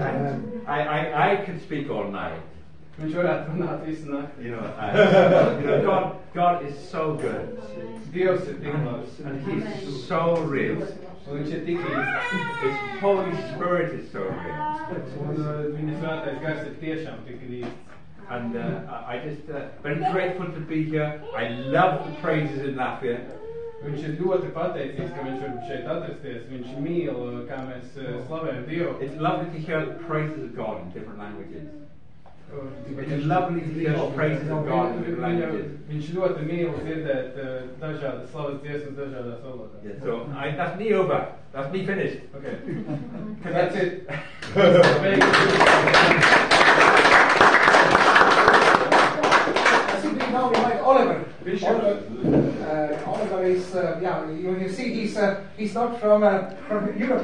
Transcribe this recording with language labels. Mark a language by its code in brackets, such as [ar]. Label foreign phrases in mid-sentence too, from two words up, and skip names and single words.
[en] And I can speak all night. [lv] Viņš varētu runāt visu nakti. [en] You know, God is so good. [lv] Dievs ir tik labs. [en] And He's so real. [lv] Un viņš ir tik īsts. [en] His Holy Spirit is so real. [lv] Un viņa svētais gars ir tiešām tik īsts. [en] And I just very grateful to be here. I love the praises in Latvia. [lv] Viņš ir ļoti pateicīgs, ka viņš var šeit atrasties. Viņš mīl, kā mēs slavējam Dievu. [en] It's lovely to hear the praises of God in different languages. It's lovely to hear the praises of God in different languages. [lv] Viņš ļoti mīl dzirdēt dažādas slavas dziesmas dažādās valodās. [en] Yeah, so that's me over. That's me finished. Okay. That's it. Now we like Oliver. Oliver is, you see, he's not from Europe.